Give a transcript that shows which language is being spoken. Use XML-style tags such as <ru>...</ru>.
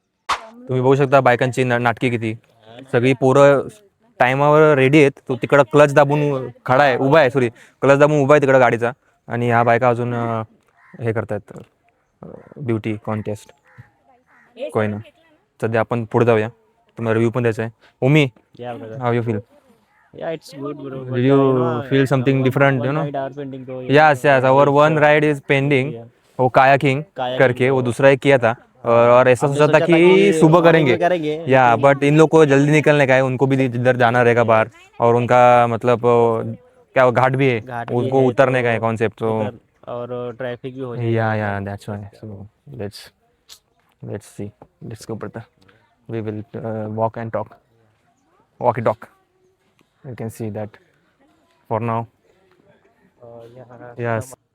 <mr>तुम्ही बघू शकता बायकांची नाटकी किती. सगळी पोरं टाइमावर रेडी आहेत. तो तिकडं क्लच दाबून खडा आहे, उभा आहे. सॉरी, क्लच दाबून उभा आहे तिकडं गाडीचा. आणि ह्या बायका अजून हे करतायत ब्युटी कॉन्टेस्ट. कोय ना, सध्या आपण पुढे जाऊया. तुम्हाला रिव्ह्यू पण द्यायचा आहे.</mr> <en>Omi, how you feel? Yeah, it's good, bro. Did you feel something different, you know? Yes, our one ride is pending.</en> <hi>वो कायाकिंग करके वो दूसरा एक किया था और ऐसा सोचा था कि सुबह करेंगे या, बट इन लोग को जल्दी निकलने का है. उनको भी इधर जाना रहेगा बाहर और उनका मतलब क्या घाट भी है, उनको उतरने का है कॉन्सेप्ट. तो और ट्रैफिक भी हो जाएगा.</hi> <en>Yeah that's why. So let's see, let's go brother. We will walk and talk. Walk and talk. You can see that for now. Yes.</en>